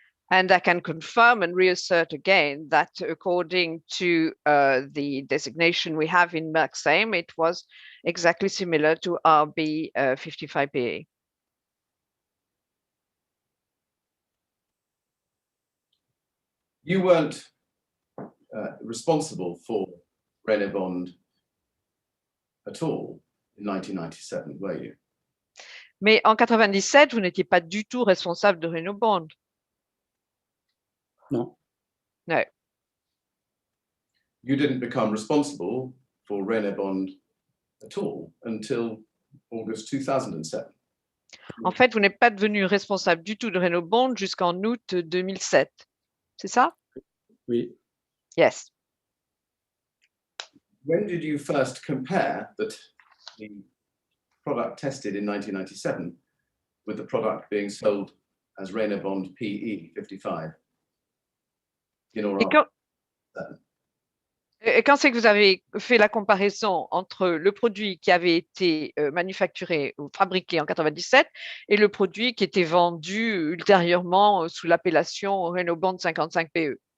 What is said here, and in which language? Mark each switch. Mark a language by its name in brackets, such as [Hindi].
[English] And I can confirm and reassert again that according to the designation we have in Merxheim, it was exactly similar to RB 55PA. You weren't responsible for René-Bond at all in 1997, were you? [French] Mais en 97, vous n'étiez pas du tout responsable de René-Bond. Non. [English] No. You didn't become responsible for René-Bond at all until August 2007. [French] En fait, vous n'êtes pas devenu responsable du tout de René-Bond jusqu'en août 2007. C'est ça? Oui. [English] Yes. When did you first compare the product tested in 1997 with the product being sold as René-Bond PE 55? [French] Et quand c'est que vous avez fait la comparaison entre le produit qui avait été manufacturé ou fabriqué en 97 et le produit qui était vendu ultérieurement sous l'appellation René-Bond 55PE?